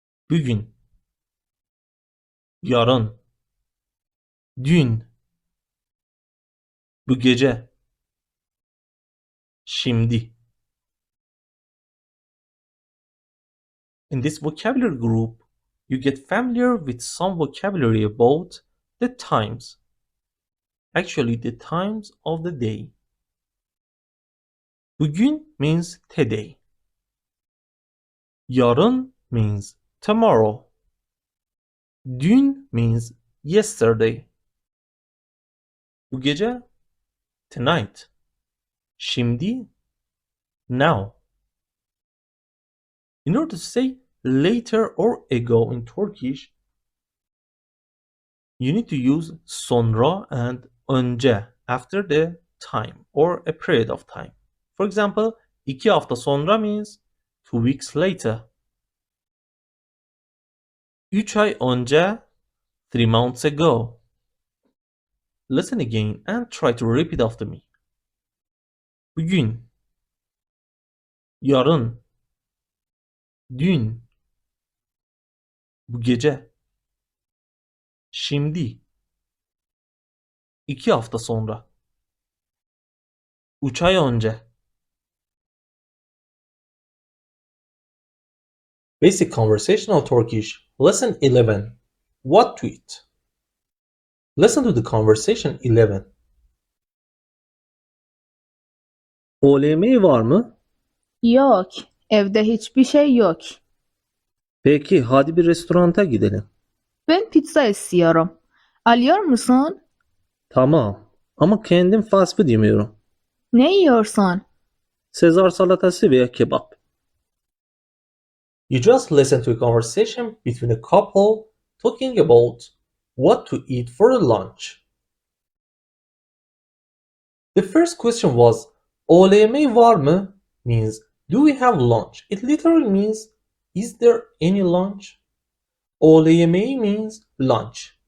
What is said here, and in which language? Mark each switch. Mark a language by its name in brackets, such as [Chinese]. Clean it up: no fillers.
[Turkish] Bugün, yarın, dün, bu gece, şimdi. [English] In this vocabulary group, you get familiar with some vocabulary about the times. Actually, the times of the day. Bugün means today. Yarın means tomorrow. Dün means yesterday. [Turkish] Bu gece [English] tonight. Şimdi now. In order to say later or ago in Turkish, you need to use sonra and önce after the time or a period of time. For example, [Turkish] 2 hafta sonra [English] means 2 weeks later. [Turkish] 3 ay önce, [English] 3 months ago. Listen again and try to repeat after me. [Turkish] Bugün, yarın, dün, bu gece, şimdi, 2 hafta sonra, 3 ay önce. [English] Basic Conversational Turkish, Lesson 11. What to eat? Listen to the conversation 11. [Turkish] Öğle yemeği var mı? Yok, evde hiçbir şey yok. Peki hadi bir restoranta gidelim. Ben pizza istiyorum. Alıyor musun? Tamam. Ama kendim fast food yemiyorum. Ne yiyorsun? Sezar salatası veya kebap. [English] You just listen to a conversation between a couple talking about what to eat for lunch. The first question was [Turkish] öğle yemeği var mı? [English] Means do we have lunch? It literally means is there any lunch? [Turkish] Öğle yemeği [English] means lunch.